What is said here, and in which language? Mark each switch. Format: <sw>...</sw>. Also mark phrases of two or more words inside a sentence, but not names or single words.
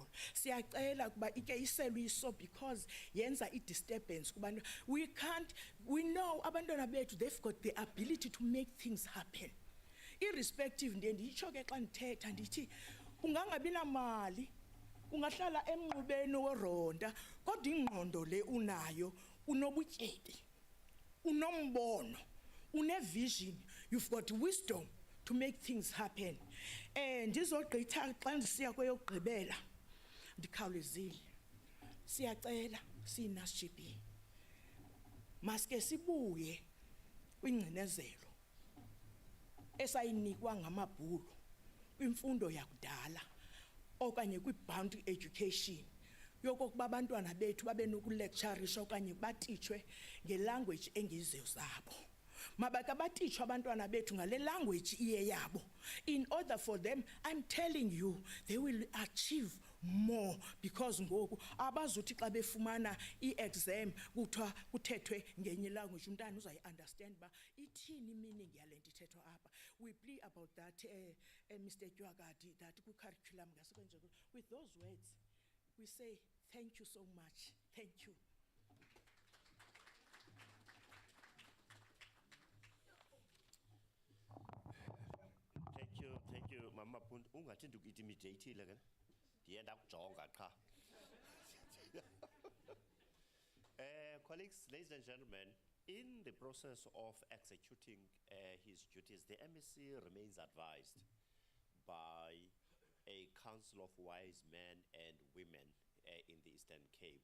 <xh>Siyacela ukuba ike iselwiso because yenza i-disturbance kubantu.</xh> <en>We know</en> <xh>abantwana bethu,</xh> <en>they've got the ability to make things happen. Irrespective,</en> <xh>ndiye nditsho ke xa ndithetha ndithi ungangabi namali ungahlala emnqubeni woronda kodwa ingqondo le unayo unobutyebi unombono une-vision,</xh> <en>you've got wisdom to make things happen.</en> <xh>Ndizogqitha xa ndisiya kweyokugqibela ndikhawulezile siyacela siyi-NASGB maske sibuye kwingcinezelo esayinikwa ngamabhulu kwimfundo yakudala okanye kwi-boundary education yokokuba abantwana bethu babe nokulecturisha okanye batitshwe ngelanguage engezizo zabo. Mabaka batitshwe abantwana bethu ngale language iye yabo.</xh> <en>In order for them, I'm telling you, they will achieve more because</en> <xh>ngoku abazuthi xa befumana i-exam kuthiwa kuthethwe ngenye language umntana uzayi-understand ba ithini meaning yale nto ithethwa apha.</xh> <en>We plea about that, Mr. Dywagadi, that</en> <xh>kwi-curriculum ngasekwenje.</xh> <en>With those words, we say thank you so much. Thank you. Thank you, Mama Punt.</en> <xh>Ungathi ndiku-intimidatile ke. Ndiye ndakujonga qha.</xh> <en>Colleagues, ladies and gentlemen, in the process of executing his duties, the MEC remains advised by a council of wise men and women in the Eastern Cape.</en>